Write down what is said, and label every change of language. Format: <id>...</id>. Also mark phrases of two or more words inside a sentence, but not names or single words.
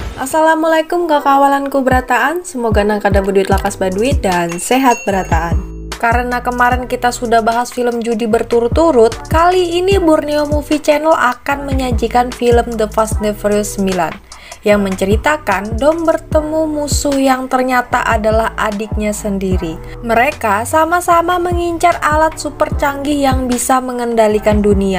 <bjn>Assalamualaikum kawalanku berataan, semoga kada berduit lakas baduit dan sehat berataan.</bjn> <id>Karena kemarin kita sudah bahas film judi berturut-turut, kali ini Borneo Movie Channel akan menyajikan film The Fast and Furious 9 yang menceritakan Dom bertemu musuh yang ternyata adalah adiknya sendiri. Mereka sama-sama mengincar alat super canggih yang bisa mengendalikan dunia.</id>